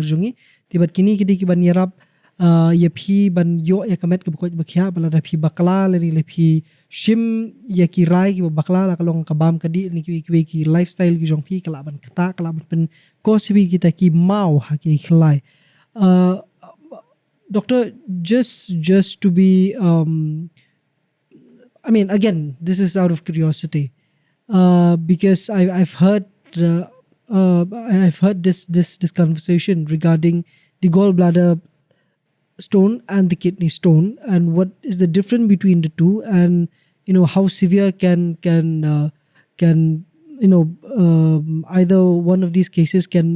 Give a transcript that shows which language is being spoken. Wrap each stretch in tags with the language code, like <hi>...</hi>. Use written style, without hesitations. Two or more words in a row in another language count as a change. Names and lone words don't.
<kha>jongi tibat kini ki ban yarap ya phi ban yo ya kamet ka bukoj bakhya bala da phi bakla le phi shim ya ki rai ki bakla la kalong kabam kadi ni ki lifestyle ki jong phi kala ban kata kala ban pen kosbi kita ki mau ha ki khlai doctor,</kha> <en>just to be, I mean, again, this is out of curiosity, because I've heard this conversation regarding the gallbladder stone and the kidney stone, and what is the difference between the two, and how severe can either one of these cases can</en>